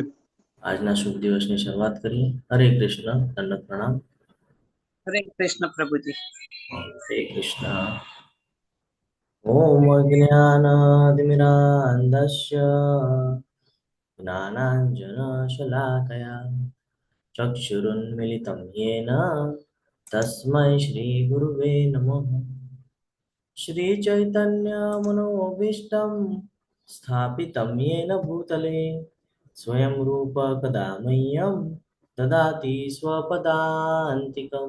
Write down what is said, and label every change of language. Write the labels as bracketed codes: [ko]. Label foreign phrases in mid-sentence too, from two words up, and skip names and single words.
[gu] આજના શુભ દિવસની શરૂઆત કરીએ. હરે કૃષ્ણ, દંડવત પ્રણામ. હરે કૃષ્ણ પ્રભુજી. [sa] હરે કૃષ્ણ. ओम अज्ञानातिमिरान्धस्य ज्ञानांजनशलाकया चक्षुरुन्मिलितं येन तस्मै श्रीगुरुवे नमः. श्रीचैतन्यमनोभीष्टं स्थापितं येन भूतले स्वयं रूप कदा मह्यं ददाति स्वपदान्तिकम्.